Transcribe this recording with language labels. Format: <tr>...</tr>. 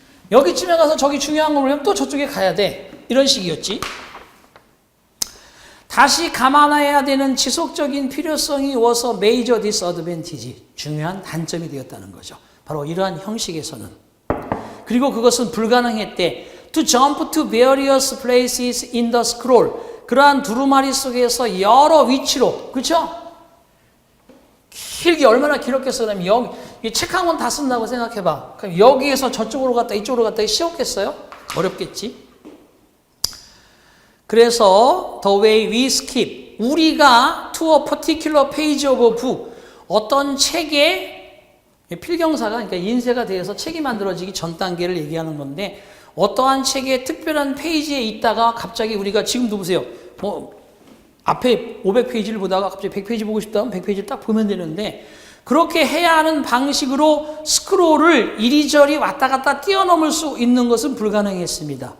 <ko>여기쯤에 가서 저기 중요한 걸 보려면 또 저쪽에 가야 돼. 이런 식이었지. 다시 감안해야 되는 지속적인 필요성이 와서 major disadvantage, 중요한 단점이 되었다는 거죠. 바로 이러한 형식에서는. 그리고 그것은 불가능했대.</ko> <en>To jump to various places in the scroll.</en> <ko>그러한 두루마리 속에서 여러 위치로, 그렇죠? 길게 얼마나 길었겠어. 그러면 여기 책 한 권 다 쓴다고 생각해봐. 그럼 여기에서 저쪽으로 갔다 이쪽으로 갔다 쉬웠겠어요? 어렵겠지. 그래서 the way we skip, 우리가 to a particular page of a book, 어떤 책의 필경사가, 그러니까 인쇄가 되어서 책이 만들어지기 전 단계를 얘기하는 건데, 어떠한 책의 특별한 페이지에 있다가 갑자기 우리가 지금도 보세요. 앞에 500페이지를 보다가 갑자기 100페이지 보고 싶다 하면 100페이지를 딱 보면 되는데, 그렇게 해야 하는 방식으로 스크롤을 이리저리 왔다 갔다 뛰어넘을 수 있는 것은 불가능했습니다.</ko>